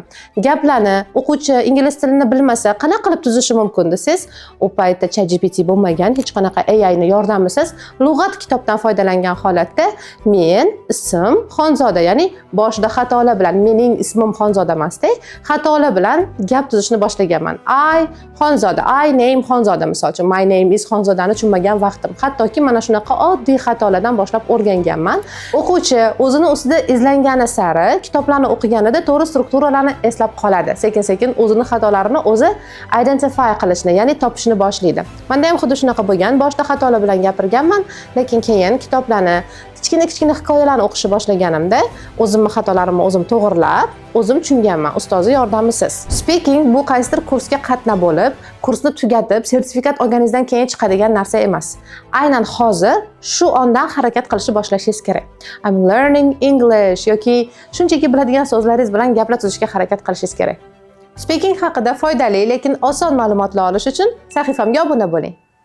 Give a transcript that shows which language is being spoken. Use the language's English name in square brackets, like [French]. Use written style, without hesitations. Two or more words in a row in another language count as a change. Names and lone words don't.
[Uzbek] Gaplarni o'quvchi ingliz tilini bilmasa, qanaqa qilib tuzishi mumkin desiz, u paytda ChatGPT bo'lmagan, hech qanaqa AI ni yordamisiz lug'at kitobdan foydalangan holatda men ism Xonzoda, ya'ni boshda xatolar bilan mening ismim Xonzoda emasda, xatolar bilan gap tuzishni boshlaganman. Xonzoda, name Xonzoda misol uchun, [English] my name is [Uzbek] Xonzodani tushunmagan vaqtim. Hattoki mana shunaqa oddiy xatolardan boshlab o'rganganman. O'quvchi o'zini ustida izlangani sari kitoblarni o'qiganida to'g'ri strukturalarni eslab qoladi. Sekin-sekin o'zini xatolarini o'zi identify qilishni, ya'ni topishni boshlaydi. Menda ham xuddi shunaqa bo'lgan. Boshda xatolar bilan gapirganman, lekin keyin kitoblarni kichkina hikoyalarni o'qishni boshlaganimda o'zimni xatolarimni o'zim to'g'rilab, o'zim tushunganman ustozi yordamisiz. Speaking bu qaysidir kursga qatnab bo'lib, kursni tugatib, sertifikat olganingizdan keyin chiqadigan narsa emas. Aynan hozir shu ondan harakat qilishni boshlashingiz kerak. [English] I'm learning English [Uzbek] yoki shunchaki biladigan so'zlaringiz bilan gaplar tuzishga harakat qilishingiz kerak. Speaking haqida foydali, lekin oson ma'lumotlar olish uchun sahifamga obuna bo'ling.